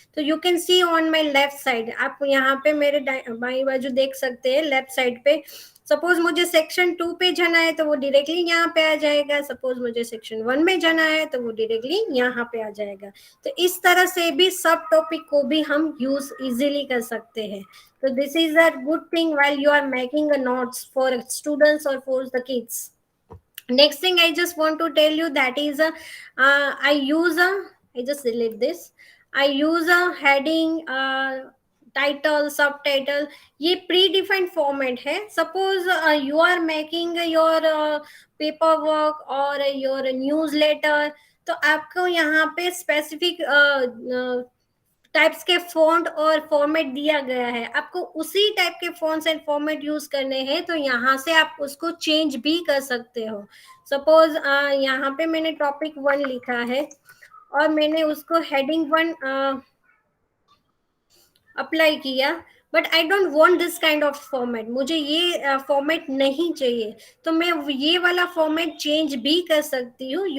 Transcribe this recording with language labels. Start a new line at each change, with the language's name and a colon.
Hindi: तो
English: you can see on my left side,
Hindi: आप यहाँ पे मेरे बाई बाजू देख सकते हैं लेफ्ट साइड पे. सपोज मुझे सेक्शन 2 पे जाना है तो वो डायरेक्टली यहाँ पे आ जाएगा. सपोज मुझे सेक्शन 1 में जाना है तो वो डायरेक्टली यहाँ पे आ जाएगा. तो इस तरह से भी सब टॉपिक को भी हम यूज इजीली कर सकते हैं.
English: So this is a good thing while you are making a notes for students or for the kids. Next thing I just want to tell you that is I just delete this. I use a heading, title, subtitle.
Hindi: ये predefined format है.
English: Suppose you are making your paperwork or your newsletter,
Hindi: तो आपको यहाँ पे specific types के font और format दिया गया है, आपको उसी टाइप के फॉन्ट्स एंड फॉर्मेट यूज करने हैं, तो यहाँ से आप उसको चेंज भी कर सकते हो। सपोज यहाँ पे मैंने टॉपिक 1 लिखा है और मैंने उसको हेडिंग 1 अप्लाई किया,
English: but I don't want this kind of format,
Hindi: मुझे ये फॉर्मेट नहीं चाहिए, तो मैं ये वाला फॉर्मेट चेंज भी कर सकती हूँ।